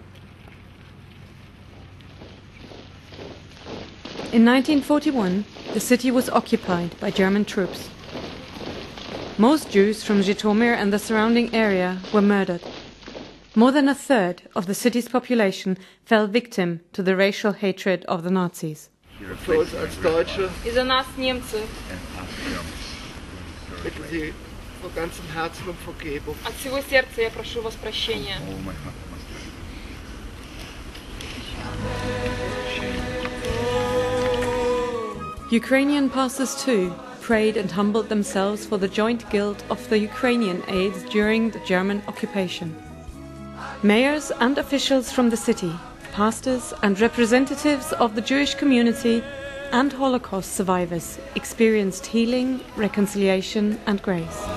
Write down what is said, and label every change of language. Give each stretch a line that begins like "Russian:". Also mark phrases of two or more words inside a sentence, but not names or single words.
English: In 1941, the city was occupied by German troops. Most Jews from Zhytomyr and the surrounding area were murdered. More than a third of the city's population fell victim to the racial hatred of the Nazis.
German: Für uns als Deutsche
Russian: И за нас, немцы,
German: bitten Sie von ganzem Herzen um Vergebung.
Russian: от всего сердца я прошу вас прощения.
English: Ukrainian pastors too prayed and humbled themselves for the joint guilt of the Ukrainian aides during the German occupation. Mayors and officials from the city, pastors and representatives of the Jewish community and Holocaust survivors experienced healing, reconciliation and grace.